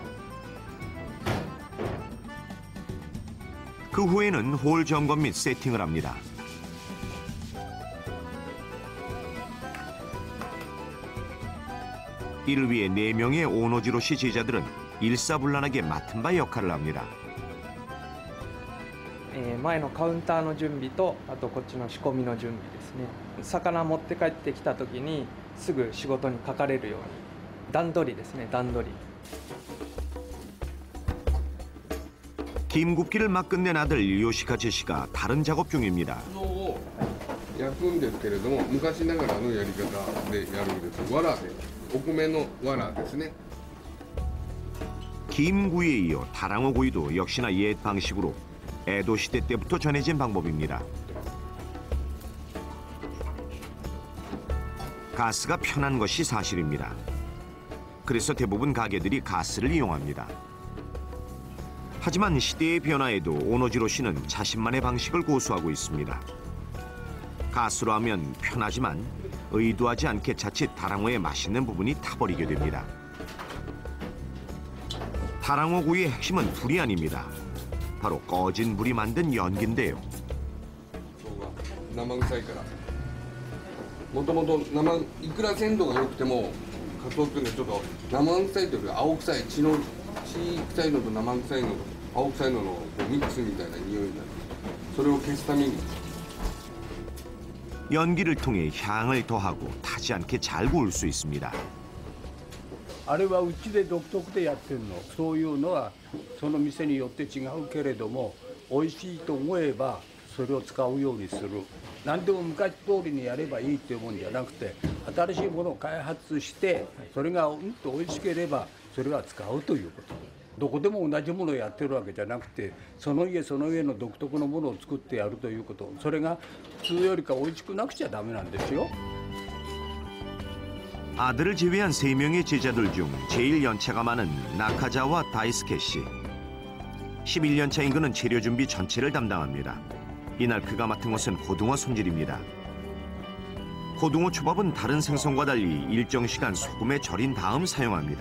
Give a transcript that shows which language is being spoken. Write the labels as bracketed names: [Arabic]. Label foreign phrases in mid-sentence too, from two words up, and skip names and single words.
[Korean] 그 후에는 홀 점검 및 세팅을 합니다. 이를 위해 4명의 오노지로 씨 제자들은 일사불란하게 맡은 바 역할을 합니다. [Japanese] 前のカウンターの準備とあとこっちの仕込みの準備ですね。魚持って帰ってきた時にすぐ仕事にかかれるように段取りですね。段取り。 [Korean] 김 굽기를 막 끝낸 아들 요시카즈 씨가 다른 작업 중입니다. [Japanese] 焼くんですけれども昔ながらのやり方でやるんです。藁でお米の藁ですね。 [Korean] 김구이에 이어 다랑어 구이도 역시나 옛 방식으로 에도 시대 때부터 전해진 방법입니다. 가스가 편한 것이 사실입니다. 그래서 대부분 가게들이 가스를 이용합니다. 하지만 시대의 변화에도 오노지로 씨는 자신만의 방식을 고수하고 있습니다. 가스로 하면 편하지만 의도하지 않게 자칫 다랑어의 맛있는 부분이 타버리게 됩니다. 다랑어 구이의 핵심은 불이 아닙니다. 바로 꺼진 불이 만든 연기인데요. [Japanese] 生臭いから。もともと生いくら鮮度が良くてもカツオっていうのはちょっと生臭いというより青臭い血臭いのと生臭いのと青臭いののこうミックスみたいな匂いになる。それを消すために [Korean] 연기를 통해 향을 더하고 타지 않게 잘 구울 수 있습니다. [Japanese] あれはうちで独特でやってるの。そういうのはその店によって違うけれども美味しいと思えばそれを使うようにする。何でも昔通りにやればいいっていうもんじゃなくて、新しいものを開発してそれがと美味しければそれは使うということ。どこでも同じものをやってるわけじゃなくて、その家その家の独特のものを作ってやるということ。それが普通よりか美味しくなくちゃダメなんですよ。 [Korean] 아들을 제외한 3명의 제자들 중 제일 연차가 많은 나카자와 다이스케 씨. 11년차인 그는 재료 준비 전체를 담당합니다. 이날 그가 맡은 것은 고등어 손질입니다. 고등어 초밥은 다른 생선과 달리 일정 시간 소금에 절인 다음 사용합니다.